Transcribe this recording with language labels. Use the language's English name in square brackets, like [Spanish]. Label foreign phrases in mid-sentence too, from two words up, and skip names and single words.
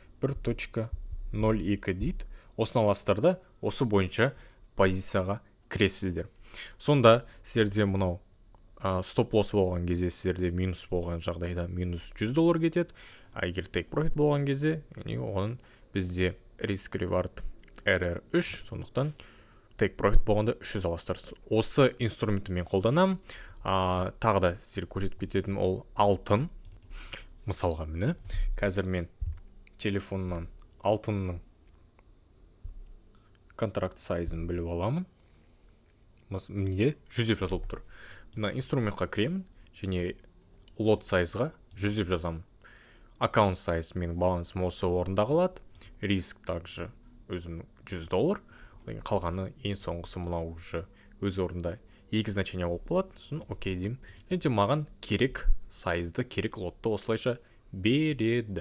[Kazakh] 1.02 дейді. Осыны аласыздар да, осы бойынша позицияға кіресіздер. Сонда сіздерде мынау стоп-лосс болған кезде, сіздерде минус болған жағдайда минус $100 кетеді. Егер [English] take profit [Kazakh] болған кезде, оған бізде [English] risk reward RR3, [Kazakh] сондықтан [English] take profit [Kazakh] болғанда 300 аласыздар. Осы инструментті мен қолданамын. Тағы да сіздер көрсетіп кететін ол алтын. Мысалға міне, қазір мен телефоннан алтынның контракт сайзын біліп аламын. Менде 100 деп жазылып тұр. Мына инструментқа кіремін, және [English] lot size- [Kazakh] ға 100 деп жазамын. [English] Account size [Kazakh] менің балансым осы орында қалады. Риск также өзімнің $100. Қалғаны ең соңғысы мынау уже өз орында 2 значение болып болады. Сосын окей деймін. Және де маған керек сайзды, керек лотты осылайша береді.